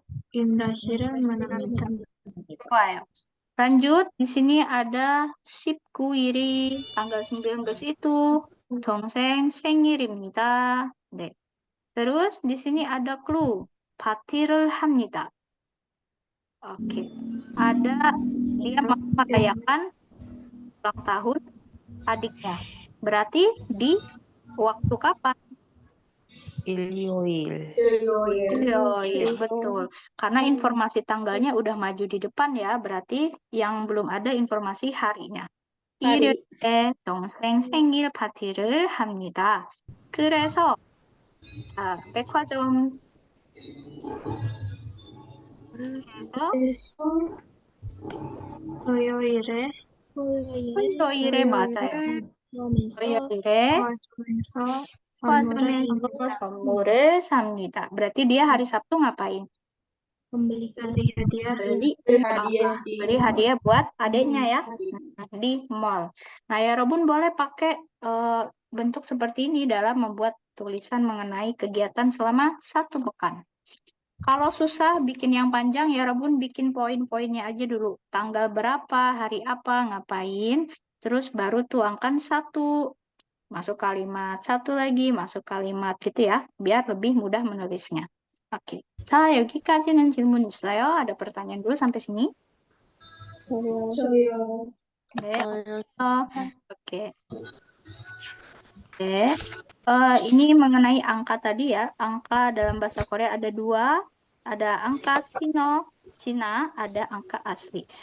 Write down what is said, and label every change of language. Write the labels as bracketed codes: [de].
[ko] 인다씨를 만납니다. 좋아요. [id] Lanjut, di sini ada 19일이 tanggal 19 itu [ko] 동생 생일입니다. 네. [id] Terus di sini ada clue, [ko] 파티를 합니다. [id] Oke. Ada dia mau merayakan ulang tahun adiknya. Berarti di waktu kapan? [ko] 일요일. [id] Iya, betul. Karena informasi tanggalnya udah maju di depan ya, berarti yang belum ada informasi harinya. [ko] 일요일에 동생 생일 파티를 합니다. 그래서 백화점 토요일에 토요일에 맞아요. 그러면서 토요일에 백화점에서 선물을 삽니다. [id] Berarti dia hari Sabtu ngapain? membelikan Beli hadiah buat adiknya ya di mall. Nah, ya Robun boleh pakai bentuk seperti ini dalam membuat tulisan mengenai kegiatan selama 1 pekan. Kalau susah bikin yang panjang ya Robun bikin poin-poinnya aja dulu. Tanggal berapa, hari apa, ngapain, terus baru tuangkan 1. Masuk kalimat 1 lagi, masuk kalimat gitu ya, biar lebih mudah menulisnya. Oke. [ko] 자, 여기까지는 질문 있어요? [id] ada pertanyaan dulu sampai sini? [ko] 저요. 네. Oke. Oke. [id] Ini mengenai angka tadi ya. Angka dalam bahasa Korea ada 2. Ada angka sino, Cina, ada angka asli.